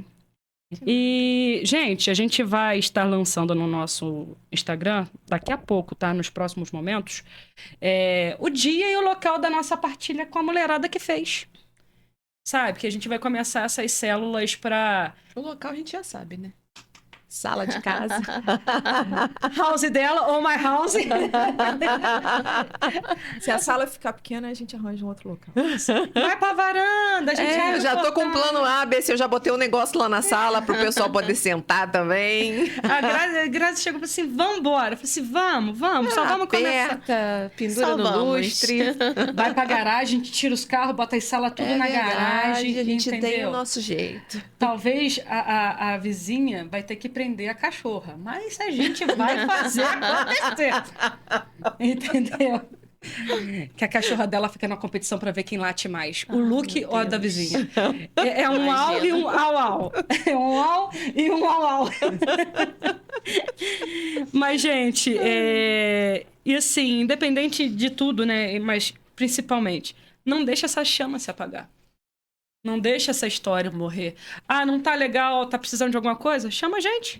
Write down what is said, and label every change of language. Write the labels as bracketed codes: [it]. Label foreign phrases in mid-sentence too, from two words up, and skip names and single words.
[pt] E, gente, a gente vai estar lançando no nosso Instagram, daqui a pouco, tá? Nos próximos momentos, o dia e o local da nossa partilha com a mulherada que fez. Sabe? Que a gente vai começar essas células para... O local a gente já sabe, né? Sala de casa. House dela ou [en] my house. [pt] Se a sala ficar pequena, a gente arranja um outro local. Vai pra varanda, a gente vai Eu já tô com um plano A, B, se eu já botei um negócio lá na sala pro pessoal poder sentar também. A Grazi chegou e falou assim, vamos embora. Eu falei assim, vamos, só vamos começar. Aperta, pendura Só no vamos. lustre. Vai pra garagem, a gente tira os carros, bota as salas tudo na garagem. A gente tem entendeu? o nosso jeito. Talvez a vizinha vai ter que prender a cachorra, mas a gente vai fazer acontecer. Entendeu? Que a cachorra dela fica na competição pra ver quem late mais. O Luke ou a da vizinha. É um au e um au-au. É um au e um au-au. Mas, gente, e assim, independente de tudo, né? Mas principalmente, não deixa essa chama se apagar. Não deixa essa história morrer. Ah, não tá legal, tá precisando de alguma coisa? Chama a gente.